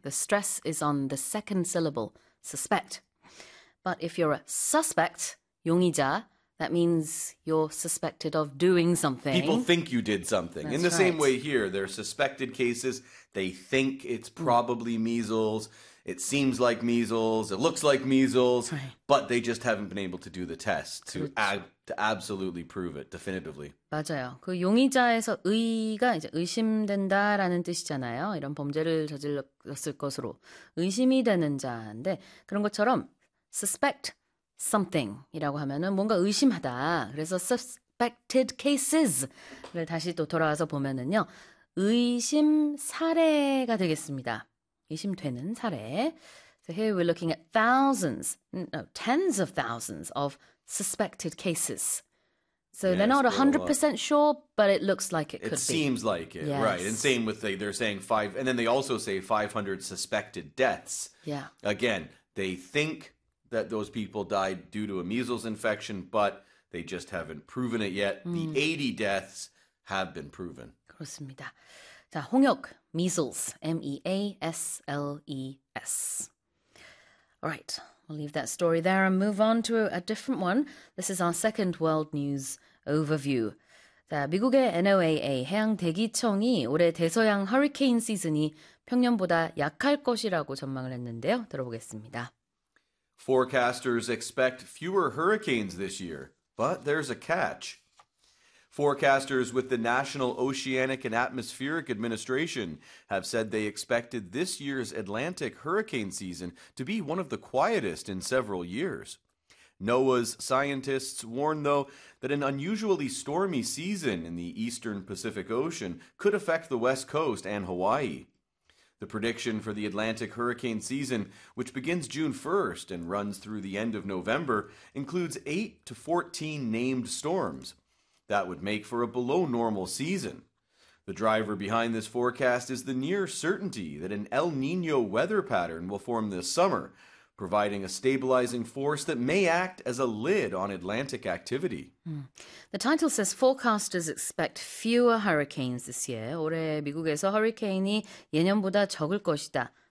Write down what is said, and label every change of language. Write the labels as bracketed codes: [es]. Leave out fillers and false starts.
[en] The stress is on the second syllable, suspect. But if you're a suspect, 용의자, that means you're suspected of doing something. People think you did something. That's In the right. same way here, there are suspected cases. They think it's probably measles. It seems like measles. It looks like measles. Right. But they just haven't been able to do the test to absolutely prove it, definitively. [ko] 맞아요. 그 용의자에서 의가 이제 의심된다라는 뜻이잖아요. 이런 범죄를 저질렀을 것으로 의심이 되는 자인데 그런 것처럼 suspect something이라고 하면은 뭔가 의심하다. 그래서 suspected cases를 다시 또 돌아와서 보면은요. 의심 사례가 되겠습니다. 의심되는 사례. [en] So here we're looking at thousands, no, tens of thousands of suspected cases. So yeah, they're not 100% sure, but it looks like it could be. It seems like it, right. And same with they're saying five, and then they also say 500 suspected deaths. Yeah. Again, they think that those people died due to a measles infection, but they just haven't proven it yet. The 80 deaths have been proven. [ko] 그렇습니다. 자, 홍역, measles, M-E-A-S-L-E-S. [en] All right, we'll leave that story there and move on to a different one. This is our second world news overview. [ko] 자, 미국의 NOAA, 해양대기청이 올해 대서양 허리케인 시즌이 평년보다 약할 것이라고 전망을 했는데요. 들어보겠습니다. [en] Forecasters expect fewer hurricanes this year, but there's a catch. Forecasters with the National Oceanic and Atmospheric Administration have said they expected this year's Atlantic hurricane season to be one of the quietest in several years. NOAA's scientists warn, though, that an unusually stormy season in the eastern Pacific Ocean could affect the West Coast and Hawaii. The prediction for the Atlantic hurricane season, which begins June 1st and runs through the end of November, includes 8 to 14 named storms. That would make for a below normal season. The driver behind this forecast is the near certainty that an El Niño weather pattern will form this summer, providing a stabilizing force that may act as a lid on Atlantic activity. The title says forecasters expect fewer hurricanes this year. [ko] 올해 미국에서 허리케인이 예년보다 적을 것이다.